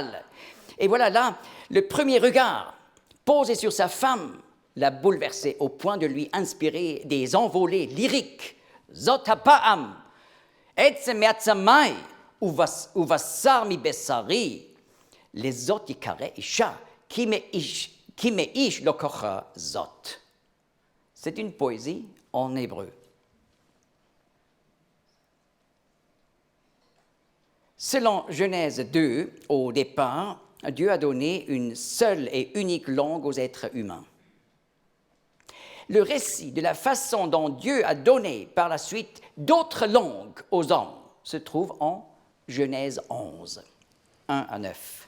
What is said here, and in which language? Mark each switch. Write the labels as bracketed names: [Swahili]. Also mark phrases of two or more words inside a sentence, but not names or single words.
[French] Et voilà, là, le premier regard posé sur sa femme l'a bouleversé au point de lui inspirer des envolées lyriques. [Hebrew] זאת הפעם, עצם מעצמי, ובשר מבשרי, לזאת יקרא אשה, כי מאיש לקחה זאת. [French] C'est une poésie en hébreu. Selon Genèse 2, au départ, Dieu a donné une seule et unique langue aux êtres humains. Le récit de la façon dont Dieu a donné par la suite d'autres langues aux hommes se trouve en Genèse 11, 1 à 9.